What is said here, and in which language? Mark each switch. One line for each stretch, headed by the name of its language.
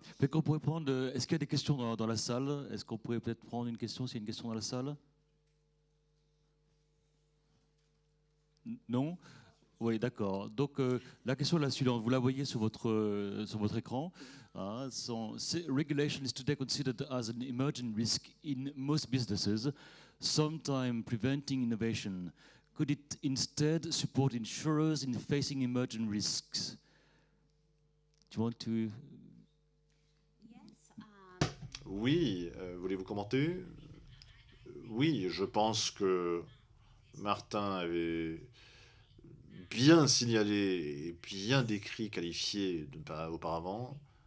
French: Qu'on pourrait prendre. Est-ce qu'il y a des questions dans la salle? Est-ce qu'on pourrait peut-être prendre une question, s'il y a une question dans la salle? Non? Oui, d'accord. Donc, la question est la suivante. Vous la voyez sur votre écran.
English: Regulation is today considered as an emerging risk in most businesses, sometimes preventing innovation. Could it instead support insurers in facing emerging risks? Do you want to...
French: Oui, voulez-vous commenter? Oui, je pense que Martin avait bien signalé et bien décrit, qualifié auparavant.